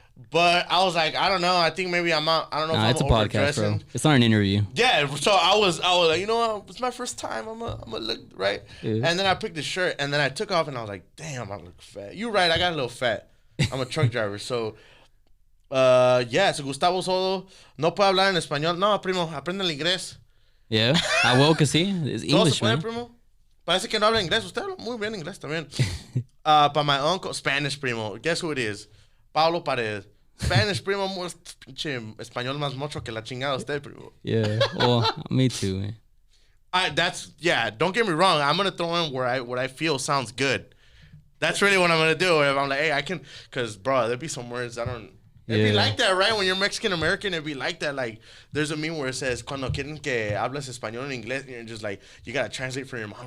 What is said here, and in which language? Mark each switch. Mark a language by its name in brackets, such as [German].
[English] But I was like, I don't know. I think maybe I'm out. I don't know if it's I'm a podcast, bro. It's not an interview. Yeah. So I was like, you know what? It's my first time. I'm gonna look right. Yeah. And then I picked the shirt, and then I took off, and I was like, damn, I look fat. You're right. I got a little fat. I'm a truck driver. So, yeah. [Spanish] So Gustavo Soto no puede hablar en español. No, primo, aprende el inglés. [English] Yeah. I will, [Spanish] que sí. [English] It's English, man. [Spanish] Primo? Parece que no habla inglés. Usted habla muy bien inglés también. Para [English] my uncle, Spanish, [Spanish] primo. [English] Guess who it is? [Spanish] Pablo Paredes. Spanish, primo, pinche español más mocho que la chingada usted, primo. [English] Yeah, well, me too, man. Don't get me wrong. I'm going to throw in what I feel sounds good. That's really what I'm going to do. If I'm like, hey, I can, because, bro, there'd be some words it'd be like that, right? When you're Mexican-American, it'd be like that. Like, there's a meme where it says, [Spanish] cuando quieren que hablas español en inglés, [English] and you're just like, you got to translate for your mom.